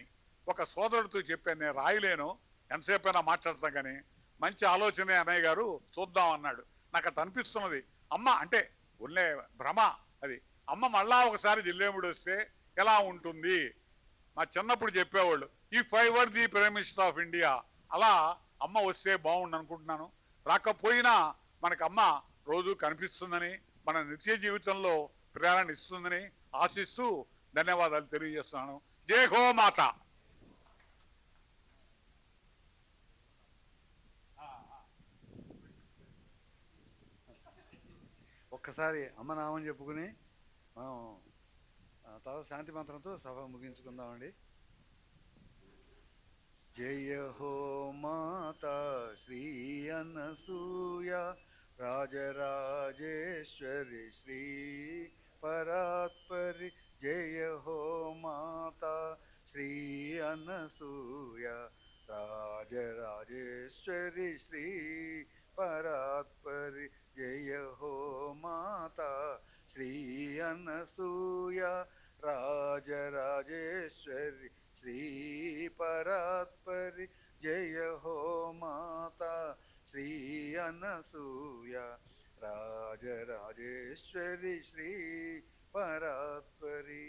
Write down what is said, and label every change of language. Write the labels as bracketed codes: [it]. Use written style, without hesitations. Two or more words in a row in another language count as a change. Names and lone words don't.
[te] ఒక సోదరుడితో చెప్పాను, నేను రాయలేను ఎంతసేపైనా మాట్లాడతాం కానీ మంచి ఆలోచనే అన్నయ్య గారు చూద్దాం అన్నాడు. నాకు అది అనిపిస్తున్నది. అమ్మ అంటే ఉన్నే భ్రమ అది. అమ్మ మళ్ళా ఒకసారి జిల్లేముడు వస్తే ఎలా ఉంటుంది, మా చిన్నప్పుడు చెప్పేవాళ్ళు [en] If I were the Prime Minister of India, [te] అలా అమ్మ వస్తే బాగుండు అనుకుంటున్నాను. రాకపోయినా మనకు అమ్మ రోజు కనిపిస్తుందని, మన నిత్య జీవితంలో ప్రేరణ ఇస్తుందని ఆశిస్తూ ధన్యవాదాలు తెలియజేస్తున్నాను. [hi] जय हो माता. [te] ఒక్కసారి అమ్మ నామం చెప్పుకుని మనం తర్వాత శాంతి మంత్రంతో సభ ముగించుకుందామండి. [hi] जय हो माता श्री अनसूया राजराजेश्वरी श्री परात्परि जय हो माता श्री अनसूया राजराजेश्वरी श्री परात्परि जय हो माता श्री अनसूया राजराजेश्वरी श्री परात्परि जय हो माता श्री अनसूया राजराजेश्वरी श्री परात्परि।